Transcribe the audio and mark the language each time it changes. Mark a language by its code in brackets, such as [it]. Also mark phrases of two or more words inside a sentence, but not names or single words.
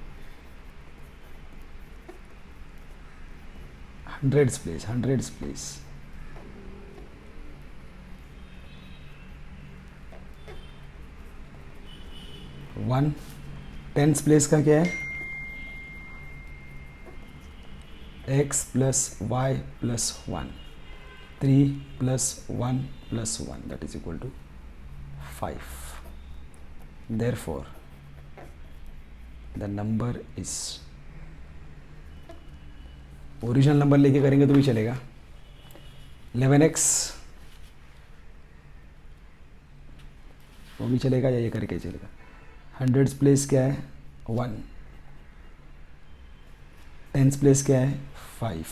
[en] hundreds place 1. tens place [hi] का क्या है? [en] x plus y plus 1. 3 plus 1 plus 1, that is equal to 5. Therefore the number is, original number [hi] लेके करेंगे तो भी चलेगा. 11x वो भी चलेगा या ये करके चलेगा. [en] hundreds place [hi] क्या है? 1. [en] tens place [hi] क्या है? 5.